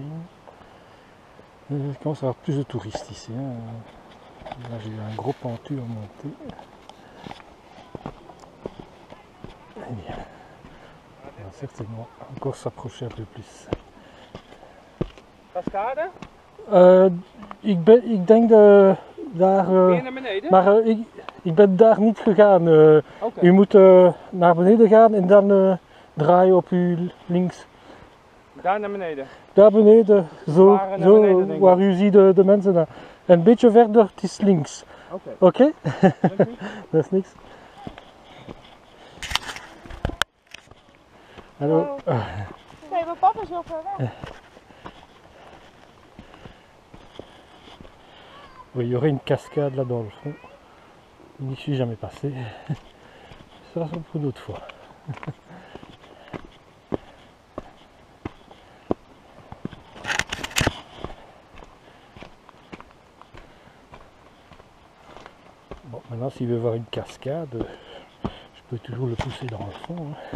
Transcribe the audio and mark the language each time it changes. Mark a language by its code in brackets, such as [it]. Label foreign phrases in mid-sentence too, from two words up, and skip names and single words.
[fr] Il commence à y avoir plus de touristes ici. Là, j'ai eu un gros pentu à monter. Eh bien, on va certainement encore s'approcher un peu plus. Cascade? [nl] Ik denk daar, Ben je naar beneden? maar ik ben daar niet gegaan. Oké. U moet naar beneden gaan en dan draaien op uw links. Daar naar beneden. Daar beneden, zo, Naar beneden, denk ik. waar u ziet de mensen daar. En een beetje verder, het is links. Oké. Oké? Dank u. Dat is niks. Hallo. Nee, mijn papa is heel ver weg. [fr] Oui, il y aurait une cascade là dans le fond. Je n'y suis jamais passé. Ça sera pour une autre fois. Bon, maintenant s'il veut voir une cascade, je peux toujours le pousser dans le fond.